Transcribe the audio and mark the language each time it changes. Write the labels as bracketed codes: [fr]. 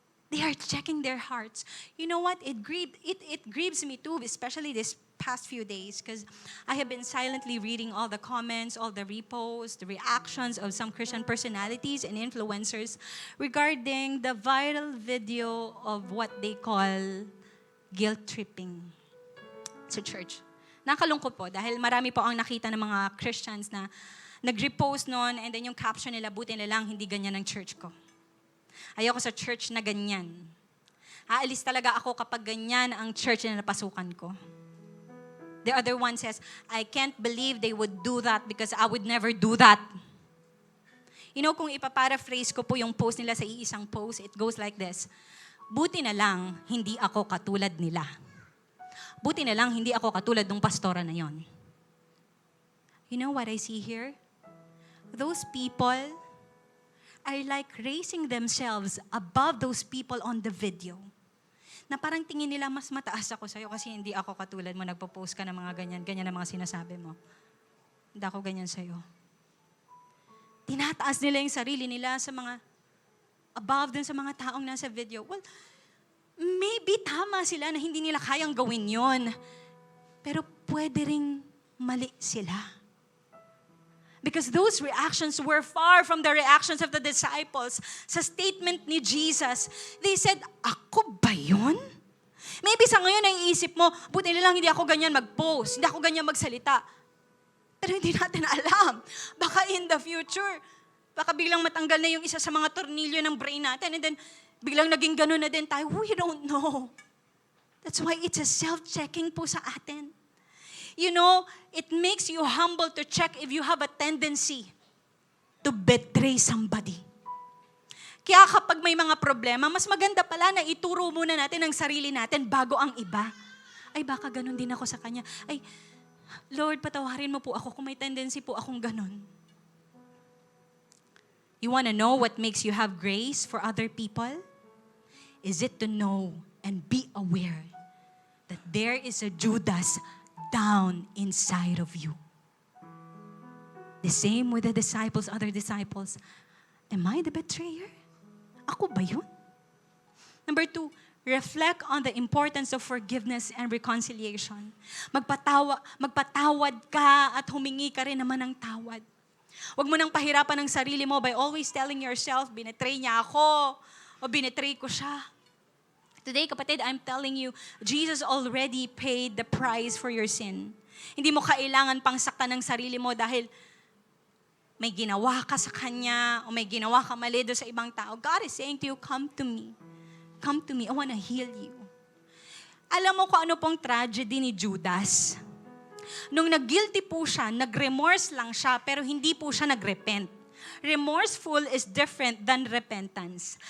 [en] They are checking their hearts. You know what? It grieves me too, especially this past few days, because I have been silently reading all the comments, all the reposts, the reactions of some Christian personalities and influencers regarding the viral video of what they call guilt tripping sa church. [tl] Nakalungkot po dahil marami po ang nakita ng mga Christians na nag-repost noon and then yung caption nila, buti na lang hindi ganyan ang church ko. Ayoko sa church na ganyan. Aalis talaga ako kapag ganyan ang church na napasukan ko. [en] The other one says, I can't believe they would do that because I would never do that. [tl] You know, kung ipaparaphrase ko po yung post nila sa iisang post, [en] it goes like this. [tl] Buti na lang, hindi ako katulad nila. Buti na lang, hindi ako katulad ng pastora na yon. [en] You know what I see here? Those people are like raising themselves above those people on the video. [tl] Na parang tingin nila, mas mataas ako sa'yo kasi hindi ako katulad mo, nagpo-post ka ng mga ganyan ang mga sinasabi mo. Hindi ako ganyan sa'yo. Tinataas nila yung sarili nila sa mga, above dun sa mga taong nasa video. Well, maybe tama sila na hindi nila kayang gawin yon. Pero pwede ring mali sila. [en] Because those reactions were far from the reactions of the disciples. [tl] Sa statement ni Jesus, [en] they said, [tl] ako ba yun? Maybe sa ngayon naiisip mo, buti na lang hindi ako ganyan mag-post, hindi ako ganyan magsalita. Pero hindi natin alam. Baka [en] in the future, [tl] baka biglang matanggal na yung isa sa mga tornilyo ng brain natin and then biglang naging ganun na din tayo. [en] We don't know. That's why it's a self-checking po sa atin. You know, it makes you humble to check if you have a tendency to betray somebody. [tl] Kaya kapag may mga problema, mas maganda pala na ituro muna natin ang sarili natin bago ang iba. Ay, baka ganun din ako sa kanya. Ay, Lord, patawarin mo po ako kung may tendency po akong ganun. [en] You wanna know what makes you have grace for other people? Is it to know and be aware that there is a Judas down inside of you. The same with the disciples, other disciples. Am I the betrayer? [tl] Ako ba yun? [en] Number 2, reflect on the importance of forgiveness and reconciliation. [tl] Magpatawad ka at humingi ka rin naman ng tawad. Huwag mo nang pahirapan ang sarili mo [en] by always telling yourself, [tl] binetray niya ako o binetray ko siya. [en] Today, kapatid, I'm telling you, Jesus already paid the price for your sin. [tl] Hindi mo kailangan pang saktan ng sarili mo dahil may ginawa ka sa Kanya o may ginawa ka mali doon sa ibang tao. [en] God is saying to you, come to me. Come to me. I want to heal you. [tl] Alam mo kung ano pong tragedy ni Judas? Nung nag-guilty po siya, nag-remorse lang siya, pero hindi po siya nag-repent. [en] Remorseful is different than repentance.